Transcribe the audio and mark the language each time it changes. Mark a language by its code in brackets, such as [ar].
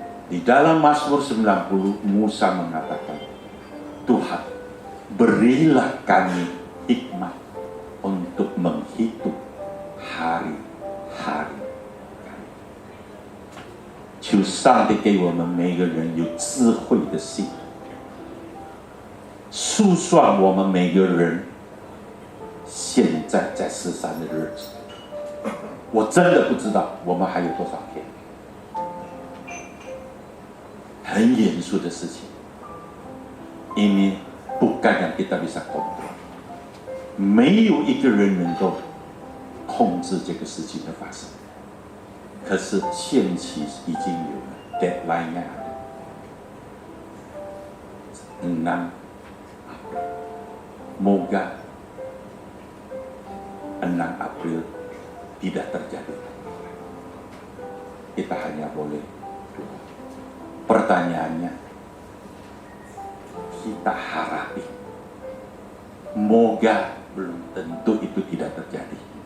[id] Di dalam Mazmur 90, Musa mengatakan, Tuhan, berilah kami hikmat untuk menghitung hari-hari kami. [zh] 求上帝给我们每个人有智慧的心，数算我们每个人现在在世上的日子。我真的不知道我们还有多少天。很严肃的事情，因为 [id] bukan yang kita bisa kontrol， [zh] 没有一个人能够控制这个事情的发生。可是限期已经有了 ， [id] deadline-nya ada 6 April. Moga 6 April tidak terjadi. Kita hanya boleh doa. Pertanyaannya, kita harapi, moga belum tentu itu tidak terjadi.